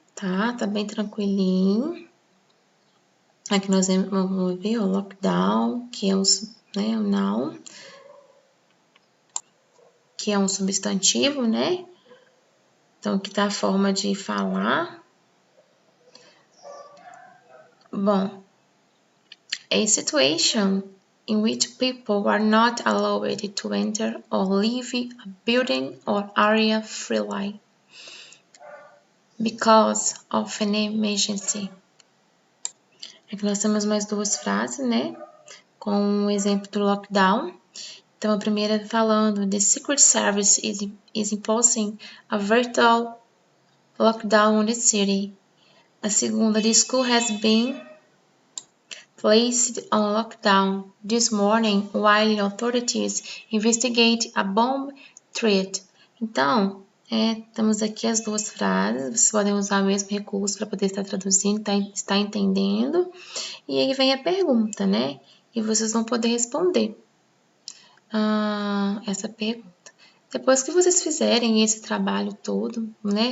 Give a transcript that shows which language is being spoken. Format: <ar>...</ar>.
<pt>Tá bem tranquilinho. Aqui nós vamos ver o lockdown, que é o noun, que é um substantivo, né? Então, aqui tá a forma de falar.</pt> <en>Bom, a situation in which people are not allowed to enter or leave a building or area freely because of an emergency.</en> <pt>Aqui nós temos mais 2 frases, né? Com o exemplo do lockdown. Então, a primeira falando,</pt> <en>the Secret Service is imposing a virtual lockdown on the city.</en> <pt>A segunda,</pt> <en>the school has been placed on lockdown this morning while authorities investigate a bomb threat.</en> <pt>Então, temos aqui as 2 frases, vocês podem usar o mesmo recurso para poder estar traduzindo, estar entendendo. E aí vem a pergunta, né? E vocês vão poder responder essa pergunta. Depois que vocês fizerem esse trabalho todo, né?</pt>